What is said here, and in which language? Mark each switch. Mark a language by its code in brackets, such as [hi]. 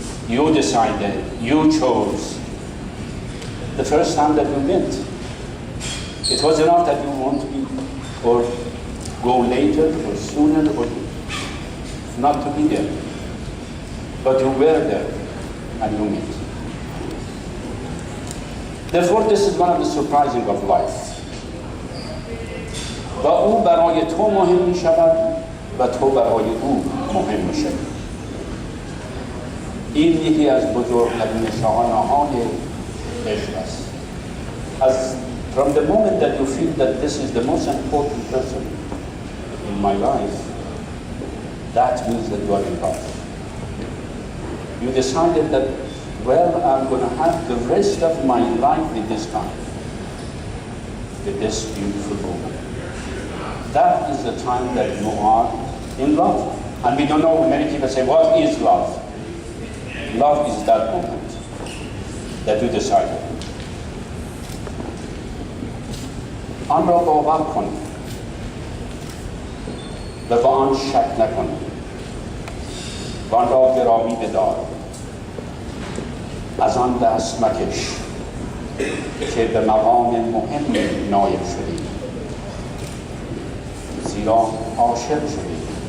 [en] You decided, you chose. The first time that you went, it was enough that you want to be, or go later, or sooner, or not to be there. But you were there, and you met. Therefore, this is one of the surprising of life. [fa] و او برای تو مهم می شود و تو برای او مهم میشه. این یکی از بزرگترین نشانه‌های عشق است. [en] From the moment that you feel that this is the most important person in my life, that means that you are in love. You decided that, well, I'm going to have the rest of my life with this guy, with this beautiful woman. That is the time that you are in love. And we don't know, many people say, what is love? Love is that moment that you decided. [fa] آن را باور کن و با آن شک نکن و آن را گرامی بدار. از آن دست مکش که به مقام مهم نایل شدی، زیرا عاشق شدی.